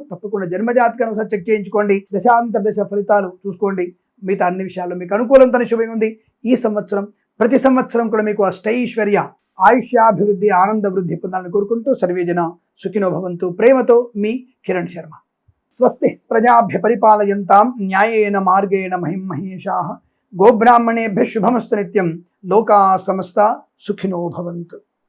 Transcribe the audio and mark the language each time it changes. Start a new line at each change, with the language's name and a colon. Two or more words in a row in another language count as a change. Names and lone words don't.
Telugu: తప్పకుండా జన్మజాతకాన్ని ఒకసారి చెక్ చేయించుకోండి, దశాంతర దశ ఫలితాలు చూసుకోండి. మిగతా అన్ని విషయాల్లో మీకు అనుకూలంతో శుభంగా ఉంది. ఈ సంవత్సరం ప్రతి సంవత్సరం కూడా మీకు అష్టైశ్వర్య, ఆయుష్యాభివృద్ధి, ఆనంద వృద్ధి పొందాలని కోరుకుంటూ
Sanskrit: సర్వేజన సుఖినో భవంతు.
Telugu: ప్రేమతో మీ కిరణ్ శర్మ.
Sanskrit: స్వస్తి ప్రజాభ్య పరిపాలయంతాం న్యాయేన మార్గేణ మహిం మహేషాః. గోబ్రాహ్మణేభ్యः శుభమస్తు నిత్యం. లోకా సమస్తా సుఖినో భవంతు.